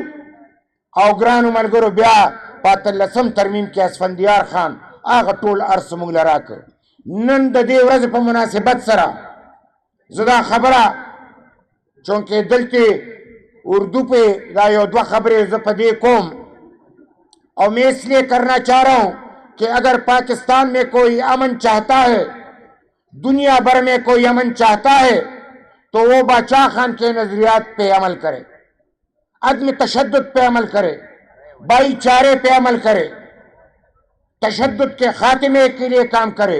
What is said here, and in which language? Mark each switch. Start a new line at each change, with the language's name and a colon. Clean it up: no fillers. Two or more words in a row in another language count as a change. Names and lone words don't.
Pashto: او ګرانو ملګرو بیا په 18 ترمیم کې اسفندیار خان هغه ټول ارث موږ له راکړ. نن د دې ورځې په مناسبت سره زه دا خبره، چونکه دلته اردو پہ دا یو دو خبریں زه په دې کوم،
Urdu: اور میں اس لیے کرنا چاہ رہا ہوں کہ اگر پاکستان میں کوئی امن چاہتا ہے، دنیا بھر میں کوئی امن چاہتا ہے، تو وہ باچا خان کے نظریات پہ عمل کرے، عدم تشدد پہ عمل کرے، بھائی چارے پہ عمل کرے، تشدد کے خاتمے کے لیے کام کرے.